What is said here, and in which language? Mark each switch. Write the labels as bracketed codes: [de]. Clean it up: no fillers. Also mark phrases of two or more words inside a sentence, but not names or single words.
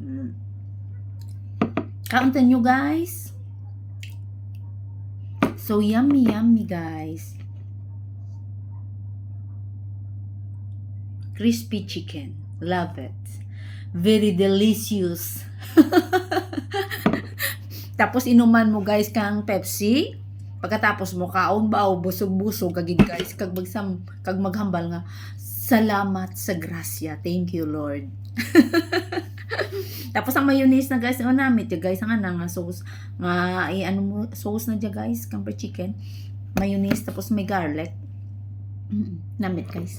[hil] Kauntan nyo, guys. [en] So, yummy, yummy, guys. Crispy chicken. Love it. Very delicious. [hil] Tapos, inuman mo, guys, kang Pepsi. Pagkatapos mo kaon baw busog-busog kagid guys kag maghambal nga salamat sa grasya, [en] thank you Lord. [hil] Tapos ang mayonnaise na guys namit ya guys nga nga sauce nga ano mo sauce na dya guys kang per chicken mayonnaise tapos may garlic namit guys.